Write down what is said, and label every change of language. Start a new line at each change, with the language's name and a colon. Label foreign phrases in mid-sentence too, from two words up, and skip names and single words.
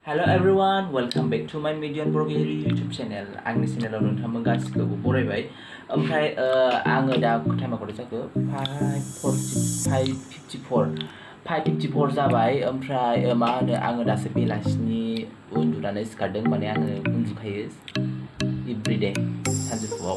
English: Hello everyone, welcome back to my Mediyon YouTube channel.
Bodo: आंनि चेनेलाव नोंथांमोन गासिखौबो बरायबाय। ओमफ्राय आङो दा टाइमा कत जाखो 5:54 जाबाय। ओमफ्राय मा होनो आङो दासो बेलासिनि उन्दुनानै सिखारदों, माने आङो उन्दुखायो एभ्रिडे सानजौफुआव।